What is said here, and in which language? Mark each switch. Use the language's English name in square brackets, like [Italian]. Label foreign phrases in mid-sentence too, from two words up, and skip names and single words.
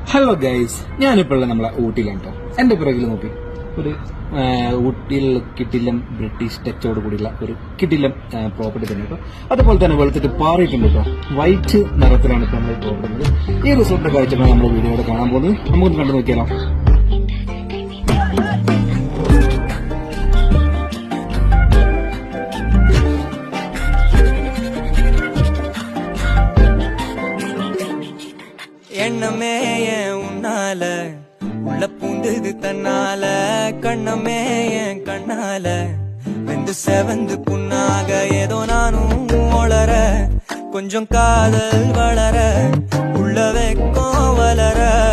[Malayalam] ഹലോ ഗൈസ്, ഞാനിപ്പോൾ നമ്മളെ ഊട്ടിയിലാണ് കേട്ടോ. എന്റെ പിറകിൽ നോക്കി ഒരു ഊട്ടിയിൽ കിട്ടില്ലം ബ്രിട്ടീഷ് ടച്ചോട് കൂടിയുള്ള ഒരു കിട്ടില്ലം പ്രോപ്പർട്ടി തന്നെ കേട്ടോ. അതുപോലെ തന്നെ വെളുത്തിട്ട് പാറിയിട്ടുണ്ട് കേട്ടോ. വൈറ്റ് നിറത്തിലാണ് ഇപ്പോൾ നമ്മൾ പ്രോപ്പർട്ടി. ഈ റിസോർട്ടിന്റെ കാഴ്ചകളാണ് നമ്മൾ വീഡിയോയുടെ കാണാൻ പോകുന്നത്. നമുക്കൊന്ന് കണ്ടു നോക്കിയാലോ. [Tamil] எண்ணமே என் உன்னால உள்ள பூந்தது தன்னால கண்ணமே என் கண்ணால வெந்து செவந்து புண்ணாக ஏதோ நானும் ஒளர கொஞ்சம் காதல் வளர உள்ள வெக்கம் வளர